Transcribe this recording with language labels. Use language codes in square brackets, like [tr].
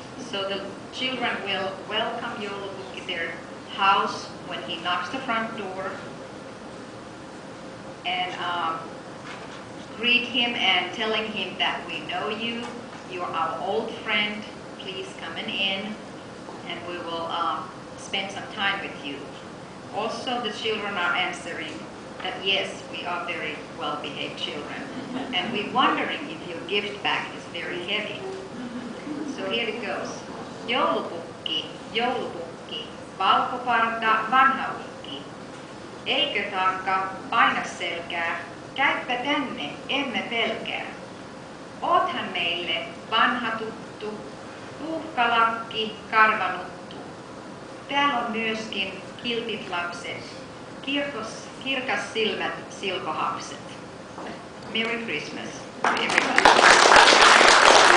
[en] So the children will welcome Joulupukki to their house when he knocks the front door and greet him and telling him that we know you, you're our old friend, please come in and we will spend some time with you. Also, the children are answering that yes, we are very well-behaved children. And we're wondering if your gift bag is very heavy. So here it goes. [fi] Joulupukki, joulupukki, valkoparta, vanha ukki. Eikö taakka, paina selkää, käyppä tänne, emme pelkää. Oothan meille vanha tuttu, tuhkalakki, karvanuttu. Täällä on myöskin kiltit lapset, kirkas silmät, silkohapset. [en] Merry Christmas to everybody.